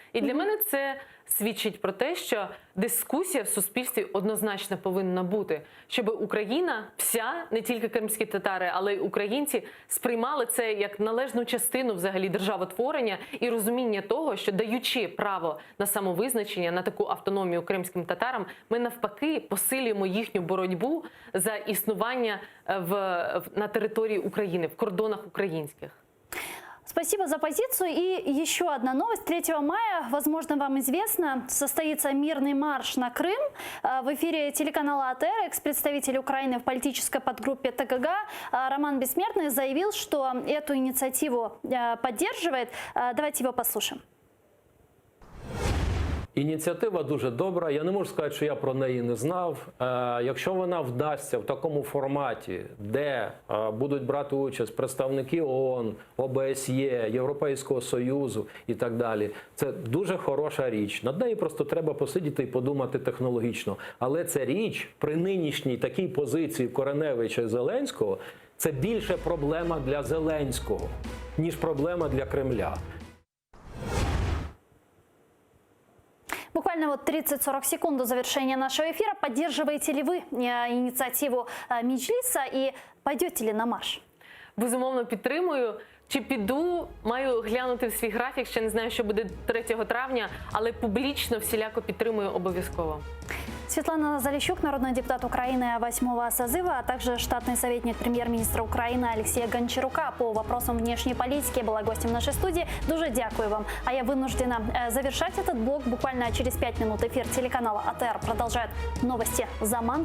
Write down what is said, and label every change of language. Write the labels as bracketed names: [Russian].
[Ukrainian] І для мене це свідчить про те, що дискусія в суспільстві однозначно повинна бути, щоб Україна вся, не тільки кримські татари, але й українці, сприймали це як належну частину взагалі державотворення і розуміння того, що даючи право на самовизначення, на таку автономію кримським татарам, ми навпаки посилюємо їхню боротьбу за існування на території України, в кордонах українських. [Russian] Спасибо за позицию. И еще одна новость. 3 мая, возможно, вам известно, состоится мирный марш на Крым. В эфире телеканала АТР экс-представитель Украины в политической подгруппе ТКГ Роман Бессмертный заявил, что эту инициативу поддерживает. Давайте его послушаем. [Ukrainian] Ініціатива дуже добра. Я не можу сказати, що я про неї не знав. Якщо вона вдасться в такому форматі, де будуть брати участь представники ООН, ОБСЄ, Європейського Союзу і так далі, це дуже хороша річ. Над нею просто треба посидіти і подумати технологічно. Але ця річ при нинішній такій позиції Кориневича і Зеленського – це більше проблема для Зеленського, ніж проблема для Кремля. [Russian] Буквально вот 30-40 секунд до завершения нашего эфира. Поддерживаете ли вы инициативу Меджлиса и пойдете ли на марш? [Ukrainian] Безумовно, підтримую. Чи піду, маю глянути в свій графік, ще не знаю, що буде 3 травня, але публічно всіляко підтримую обов'язково. [Russian] Светлана Залищук, народный депутат Украины 8-го созыва, а также штатный советник премьер-министра Украины Алексея Гончарука по вопросам внешней политики была гостем нашей студии. [Ukrainian] Дуже дякую вам. [Russian] А я вынуждена завершать этот блог. Буквально через 5 минут эфир телеканала АТР продолжает новости «Заман».